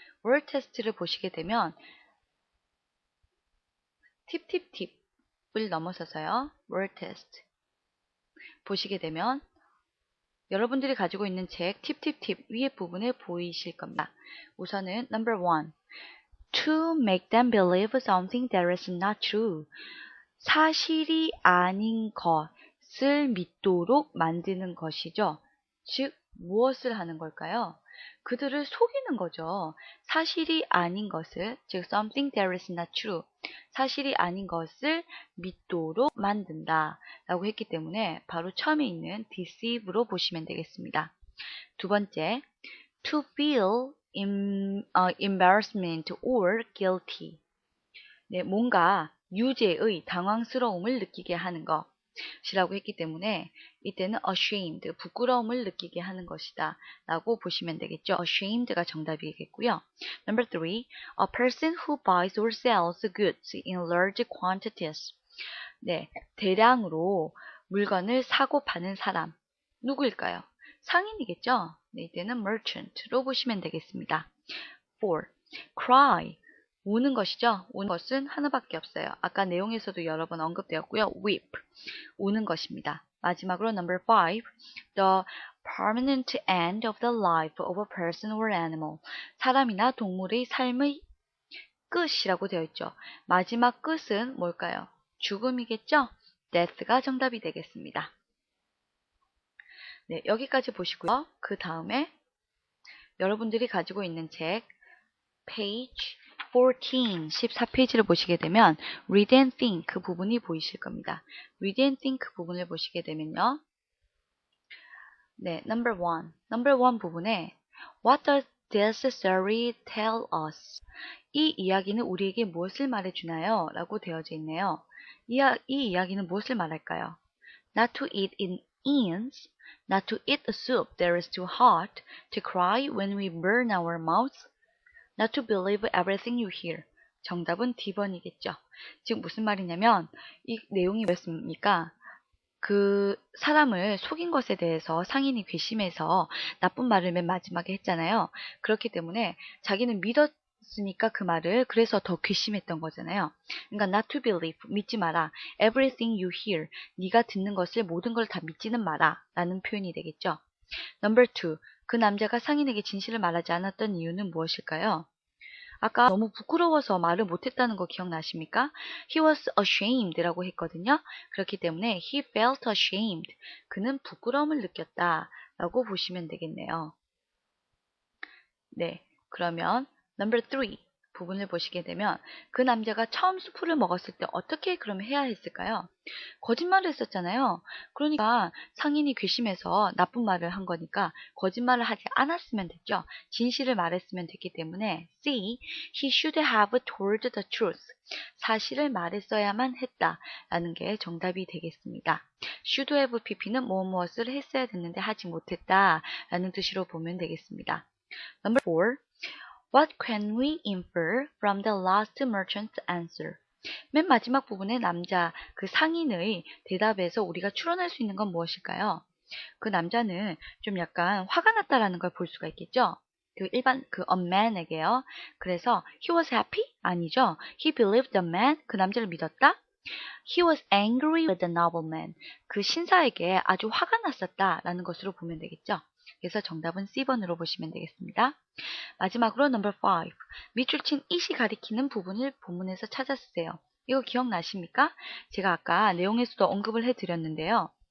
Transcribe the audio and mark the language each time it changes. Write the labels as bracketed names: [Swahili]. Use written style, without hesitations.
[Korean] word 테스트를 보시게 되면 팁을 넘어서서요. word test 보시게 되면 여러분들이 가지고 있는 책 팁 위에 부분에 보이실 겁니다. 우선은 number 1. [English] To make them believe something that is not true. [Korean] 사실이 아닌 것을 믿도록 만드는 것이죠. 즉 무엇을 하는 걸까요? 그들을 속이는 거죠. 사실이 아닌 것을, 즉 [English] something that is not true, [Korean] 사실이 아닌 것을 믿도록 만든다 라고 했기 때문에 바로 처음에 있는 deceive로 보시면 되겠습니다. 두 번째, [English] to feel embarrassment or guilty. [Korean] 네, 뭔가 유죄의 당황스러움을 느끼게 하는 것이라고 했기 때문에 이때는 ashamed, 부끄러움을 느끼게 하는 것이다 라고 보시면 되겠죠. ashamed가 정답이겠고요. [English] Number 3, a person who buys or sells goods in large quantities. [Korean] 네, 대량으로 물건을 사고 파는 사람 누구일까요? 상인이겠죠. 네, 이때는 merchant로 보시면 되겠습니다. 4. cry, 우는 것이죠. 우는 것은 하나밖에 없어요. 아까 내용에서도 여러 번 언급되었고요. weep, 우는 것입니다. 마지막으로 [English] number 5, the permanent end of the life of a person or animal. [Korean] 사람이나 동물의 삶의 끝이라고 되어 있죠. 마지막 끝은 뭘까요? 죽음이겠죠? death가 정답이 되겠습니다. 네, 여기까지 보시고요. 그 다음에 여러분들이 가지고 있는 책 page 14페이지를 보시게 되면 read and think 그 부분이 보이실 겁니다. read and think 그 부분을 보시게 되면요. 네, number one 부분에 [English] What does this story tell us? [Korean] 이 이야기는 우리에게 무엇을 말해주나요? 라고 되어져 있네요. 이 이야기는 무엇을 말할까요? [English] Not to eat in ants, not to eat a soup that is too hot, to cry when we burn our mouths, not to believe everything you hear. [Korean] 정답은 D번이겠죠. 즉 무슨 말이냐면 이 내용이 뭐였습니까? 그 사람을 속인 것에 대해서 상인이 괘씸해서 나쁜 말을 맨 마지막에 했잖아요. 그렇기 때문에 자기는 믿었으니까 그 말을 그래서 더 괘씸했던 거잖아요. 그러니까 [English] not to believe, [Korean] 믿지 마라. [English] Everything you hear, [Korean] 네가 듣는 것을 모든 걸 다 믿지는 마라 라는 표현이 되겠죠. Number two, 그 남자가 상인에게 진실을 말하지 않았던 이유는 무엇일까요? 아까 너무 부끄러워서 말을 못했다는 거 기억나십니까? [English] He was ashamed [Korean] 라고 했거든요. 그렇기 때문에 [English] he felt ashamed. [Korean] 그는 부끄러움을 느꼈다 라고 보시면 되겠네요. 네, 그러면 number 3 부분을 보시게 되면 그 남자가 처음 수프를 먹었을 때 어떻게 그럼 해야 했을까요? 거짓말을 했었잖아요. 그러니까 상인이 괘씸해서 나쁜 말을 한 거니까 거짓말을 하지 않았으면 됐죠. 진실을 말했으면 됐기 때문에 C. [English] He should have told the truth. [Korean] 사실을 말했어야만 했다라는 게 정답이 되겠습니다. should have pp는 무엇을 했어야 됐는데 하지 못했다라는 뜻으로 보면 되겠습니다. [English] Number 4. What can we infer from the last merchant's answer? [Korean] 맨 마지막 부분에 남자, 그 상인의 대답에서 우리가 추론할 수 있는 건 무엇일까요? 그 남자는 좀 약간 화가 났다라는 걸 볼 수가 있겠죠? 그 a man에게요. 그래서 [English] he was happy? [Korean] 아니죠. [English] He believed the man? [Korean] 그 남자를 믿었다? [English] He was angry with the nobleman. [Korean] 그 신사에게 아주 화가 났었다라는 것으로 보면 되겠죠. 그래서 정답은 C번으로 보시면 되겠습니다. 마지막으로 number 5. 밑줄 친 it이 가리키는 부분을 본문에서 찾아 쓰세요. 이거 기억나십니까? 제가 아까 내용에서도 언급을 해드렸는데요.